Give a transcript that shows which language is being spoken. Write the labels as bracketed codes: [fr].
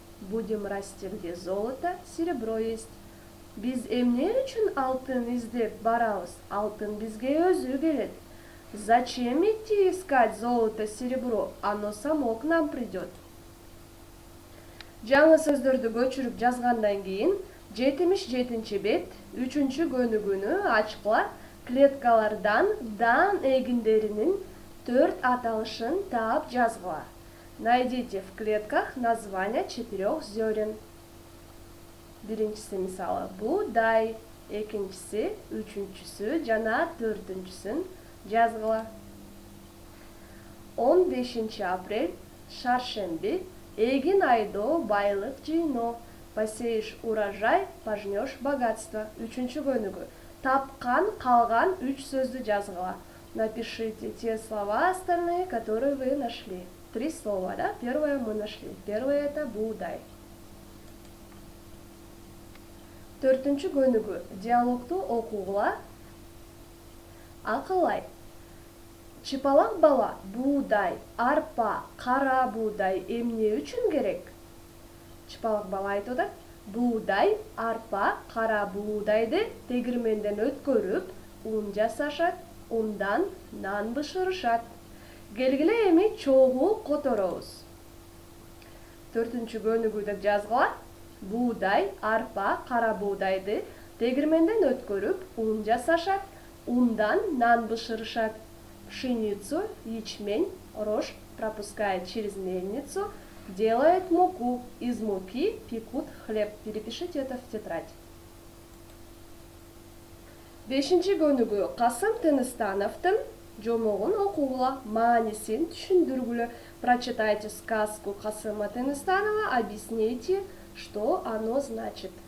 [ru] Будем расти где золото, серебро есть. [ky] Биз эмне үчүн алтын издеп барабыз? Алтын бизге өзү келет. [ru] Зачем идти искать золото, серебро? Оно само к нам придет. [ky] Жаңы сөздөрдү көчүрүп жазгандан кийин 77 бет 3 көнүгүүнү ачкыла. Клеткалардан дан эгиндеринин 4 аталышын таап жазгыла. [ru] Найдите в клетках названия 4 зерен. [ky] Биринчиси мисалы буудай, экинчиси, үчүнчүсү жана 4-сүн жазгыла. 15 апрель, шаршемби, эгин айдоо байлык жыйноо. [ru] Посеешь урожай, пожнешь богатство. [ky] 3 көнүгүү. Тапкан, калган 3 сөздү жазгыла. [ru] Напишите те слова остальные, которые вы нашли. 3 слова, да? Первое мы нашли. Первое это буудай. [ky] 4 көнүгүү. Диалогту окугула. Акылай. Чыпалак бала, буудай, арпа, кара буудай эмне үчүн керек? Чыпалак бала айтууда: буудай, арпа, кара буудайды тегирменден өткөрүп, ун жасашат, ундан нан бышырышат. Келгиле эми чогуу которобуз. 4 көнүгүү деп жазгыла. Буудай, арпа, кара буудайды тегирменден өткөрүп, ун жасашат, ундан нан бышырышат. [ru] Пшеницу, ячмень, рожь пропускает через мельницу, делает муку. Из муки пекут хлеб. Перепишите это в тетрадь. [ky] 5 көнүгүү. Касым Тыныстановдун жомогун окугула, маанисин түшүндүргүлө. [ru] Прочитайте сказку Касыма Тыныстанова, объясните, что оно значит.